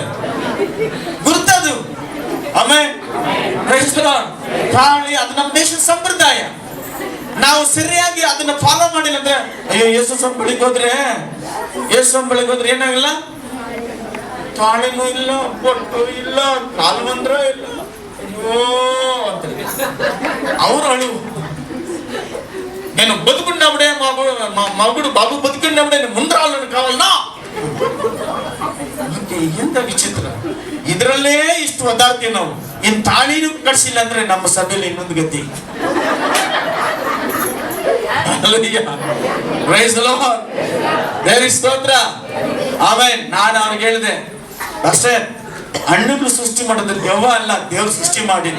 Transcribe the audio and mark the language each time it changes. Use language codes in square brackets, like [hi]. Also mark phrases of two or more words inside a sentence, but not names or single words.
[kn] ಗುರ್ತದು. ಆಮೇಲೆ ತಾಳಿ ಅದು ನಮ್ಮ ದೇಶದ ಸಂಪ್ರದಾಯ. ನಾವು ಸರಿಯಾಗಿ ಅದನ್ನ ಫಾಲೋ ಮಾಡಿಲ್ಲ ಅಂದ್ರೆ, ಅಯ್ಯೋ ಯೇಸು ಬಳಿಗೆ ಹೋದ್ರೆ ಏನಾಗಲ್ಲ, ತಾಳಿನೂ ಇಲ್ಲ, ಬೊಟ್ಟು ಇಲ್ಲ, ಕಾಲು ಬಂದ್ರ ಇಲ್ಲ, ಅಯ್ಯೋ ಅಂತ ಅವ್ರು ಅಳು. [te] నేను బతుకున్నప్పుడే మగుడు బాబు బతుకున్నప్పుడే నేను ముందు రాళ్ళను కావాలన్నా. [kn] ಎಂತ ವಿಚಿತ್ರ. ಇದರಲ್ಲೇ ಇಷ್ಟು ಒದ್ದಾಡ್ತೀವಿ ನಾವು. ಇನ್ ತಾಳಿನೂ ಕಟ್ಸಿಲ್ಲ ಅಂದ್ರೆ ನಮ್ಮ ಸಭೆಯಲ್ಲಿ ಇನ್ನೊಂದು ಗತಿ. ದೇವರಿಗೆ ಸ್ತೋತ್ರ. ಆಮೇಲೆ ನಾನು ಅವ್ರಿಗೆ ಹೇಳಿದೆ, ಅಷ್ಟೇ, ಹಣ್ಣುಗಳು ಸೃಷ್ಟಿ ಮಾಡೋದು ದೆವ್ವ ಅಲ್ಲ, ದೇವ್ರು ಸೃಷ್ಟಿ ಮಾಡಿದ್ದು.